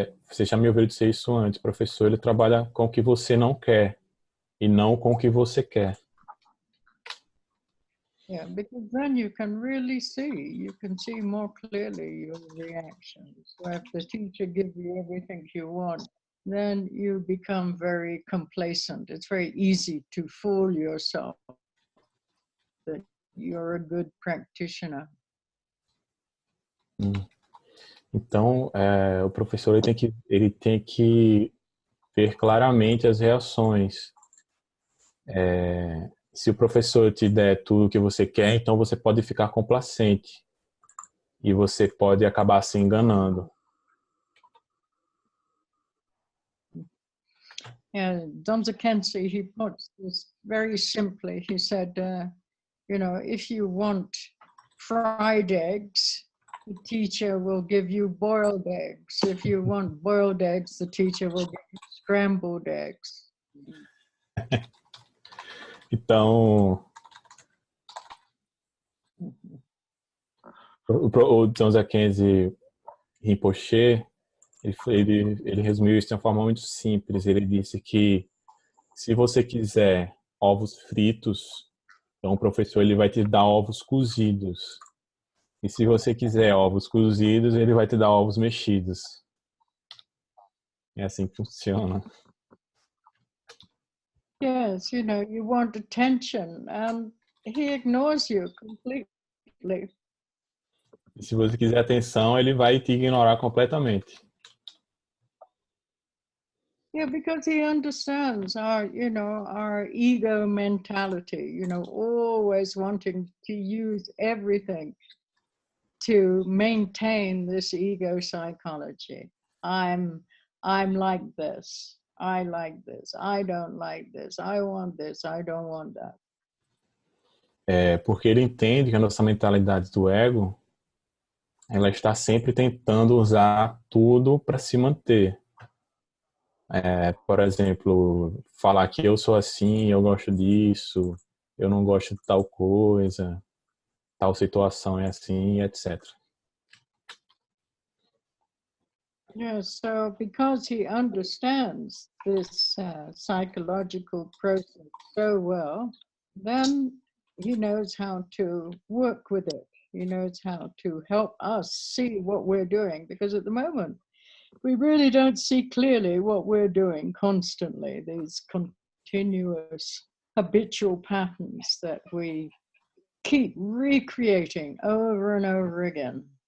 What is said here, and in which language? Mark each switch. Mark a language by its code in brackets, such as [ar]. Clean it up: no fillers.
[pt] Você já me ouviu dizer isso antes, o professor ele trabalha com o que você não quer e não com o que você quer. [en] Yeah, because then you can really you can see more clearly your reactions. So if the teacher gives you everything you want, then you become very complacent. It's very easy to fool yourself that you're a good practitioner. [pt] Então, o professor ele tem que ver claramente as reações. Se o professor te der tudo o que você quer, então você pode ficar complacente e você pode acabar se enganando. [en] Yeah, Zamba Kensei, he puts this very simply. He said, you know, if you want fried eggs, the teacher will give you boiled eggs. If you want boiled eggs, the teacher will give you scrambled eggs. [pt] Então, o Zamba Kensei Rinpoche, ele resumiu isso de uma forma muito simples. Ele disse que se você quiser ovos fritos, então o professor ele vai te dar ovos cozidos. E se você quiser ovos cozidos, ele vai te dar ovos mexidos. É assim que funciona. [en] Yes, you know, you want attention and he ignores you completely. [pt] E se você quiser atenção, ele vai te ignorar completamente. [en] Yeah, because he understands our, our ego mentality, always wanting to use everything to maintain this ego psychology. I'm I'm like this. I like this. I don't like this. I want this. I don't want that. [pt] Porque ele entende que a nossa mentalidade do ego, ela está sempre tentando usar tudo para se manter. Por exemplo, falar que eu sou assim, eu gosto disso, eu não gosto de tal coisa, tal situação é assim, etc. [en] Yeah, so because he understands this psychological process so well, then he knows how to work with it. He knows how to help us see what we're doing, because at the moment, we really don't see clearly what we're doing constantly, these continuous habitual patterns that we keep recreating over and over again.